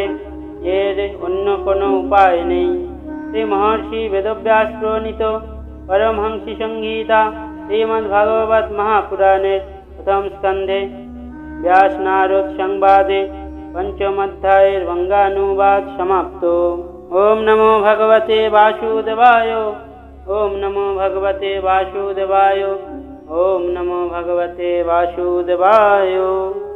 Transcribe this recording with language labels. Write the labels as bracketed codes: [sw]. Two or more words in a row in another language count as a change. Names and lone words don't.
[bn] এর অন্য কোনো উপায় নেই। শ্রী মহর্ষি বেদব্যাস প্রণীত পরমহংসী সংহিতা শ্রীমদ্ ভাগবত মহাপুরাণের প্রথম স্কন্ধে ব্যাস নারদ সংবাদে পঞ্চম অধ্যায়ের বঙ্গানুবাদ সমাপ্ত। [sa] ওম নমো ভগবতে বাসুদেবায়। ওম নমো ভগবতে বাসুদেবায়। ওম নমো ভগবতে বাসুদেবায়।